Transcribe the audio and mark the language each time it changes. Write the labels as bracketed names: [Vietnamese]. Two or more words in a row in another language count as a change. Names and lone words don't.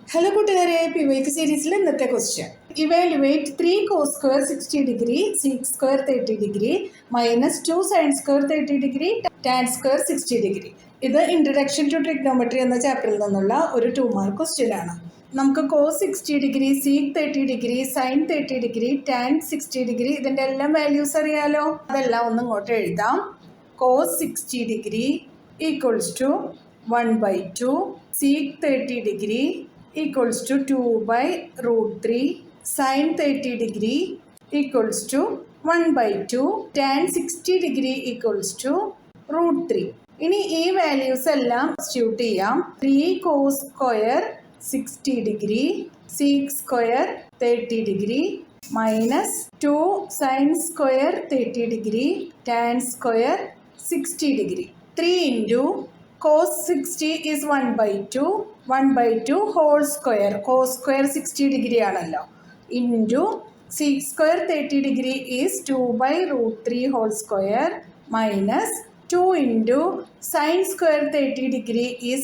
[Malayalam] ഹലോ കൂട്ടുകാരെ, PYQ സീരീസിലെ ഇന്നത്തെ ക്വസ്റ്റ്യൻ. [English] ഇവാലുവേറ്റ് 3 cos square 60 degree, sec square 30 degree, minus 2 sin square 30 degree, tan square 60 degree. [Malayalam] ഇത് ഇൻട്രഡക്ഷൻ ടു ട്രിഗ്നോമെട്രി എന്ന ചാപ്റ്ററിൽ നിന്നുള്ള ഒരു 2 [English] mark question [Malayalam] ആണ്. നമുക്ക് [English] cos 60 degree, sec 30 degree, sin 30 degree, tan 60 degree [Malayalam] ഇതിൻ്റെ എല്ലാം വാല്യൂസ് അറിയാലോ. അതെല്ലാം ഒന്ന് ഇങ്ങോട്ട് എഴുതാം. [English] cos 60 degree equals to 1/2, sec 30 degree equals to 2/√3, sin 30 degree equals to 1/2, tan 60 degree equals to √3. [Malayalam] ഇനി ഈ വാല്യൂസ് എല്ലാം സബ്സ്റ്റിറ്റ്യൂട്ട് ചെയ്യാം. [English] 3 cos square 60 degree, sec square 30 degree, minus 2 sin square 30 degree, tan square 60 degree. 3 into cos 60 is 1/2 whole square, cos square 60 degree ആണല്ലോ, into sec square 30 degree is 2/√3 whole square, minus 2 into sin square 30 degree is